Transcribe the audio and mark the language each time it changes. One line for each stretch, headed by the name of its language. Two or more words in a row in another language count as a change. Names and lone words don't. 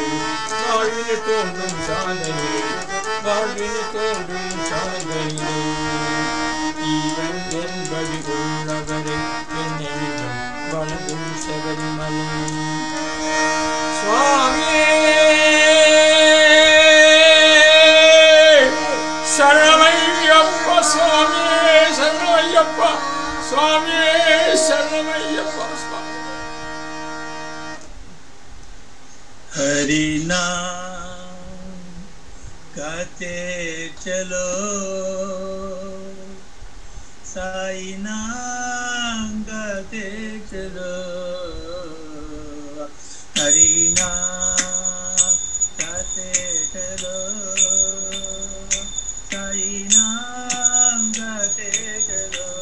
Tamil: வாழ்வினை தோன்றும் சாந்தனிலே வாழ்வினை தோன்றும் சாந்தனிலே ஜீவன் என்பது உள்ளவரை என்னென்றும் வணங்கும் சபரிமலை சுவாமியே சரணமையப்பா சுவாமியே சரணமையப்பா சுவாமியே சரணமையப்பா
Hindi: हरि नाम गाते चलो साई नाम गाते चलो हरि नाम गाते चलो साई नाम गाते चलो